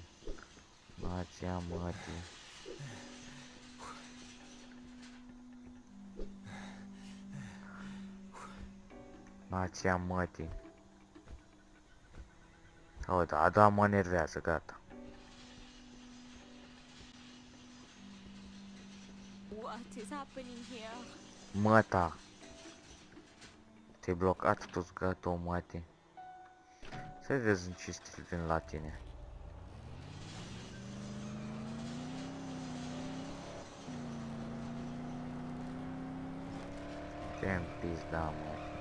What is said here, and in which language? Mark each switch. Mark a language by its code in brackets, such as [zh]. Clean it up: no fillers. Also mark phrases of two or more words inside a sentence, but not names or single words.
[ro] Nația, mătii. Nația, mătii. O, da, mă nervează, gata. [en] What is happening here? [ro] Măta. Te-ai blocat toți gătul, mătii. Să vezi în ce stil vin la tine. Ce-mi pizda, mă.